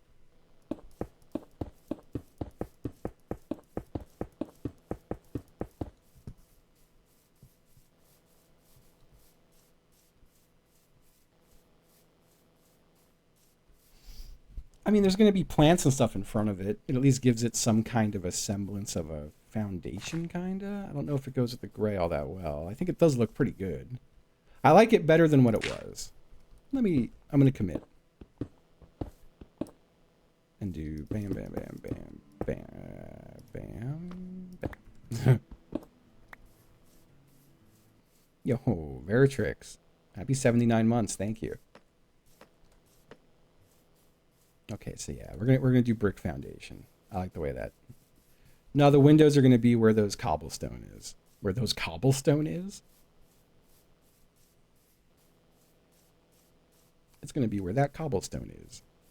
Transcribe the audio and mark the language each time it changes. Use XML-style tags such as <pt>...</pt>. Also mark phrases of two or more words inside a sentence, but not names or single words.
<en>I mean, there's going to be plants and stuff in front of it. It at least gives it some kind of a semblance of a foundation, kind of. I don't know if it goes with the gray all that well. I think it does look pretty good. I like it better than what it was. I'm going to commit. And do bam, bam, bam, bam, bam, bam, bam. Yo, Veritrix. Happy 79 months. Thank you. Okay, so yeah, we're gonna do brick foundation. I like the way that. Now the windows are gonna be where those cobblestone is. Where those cobblestone is? It's gonna be where that cobblestone is.</en>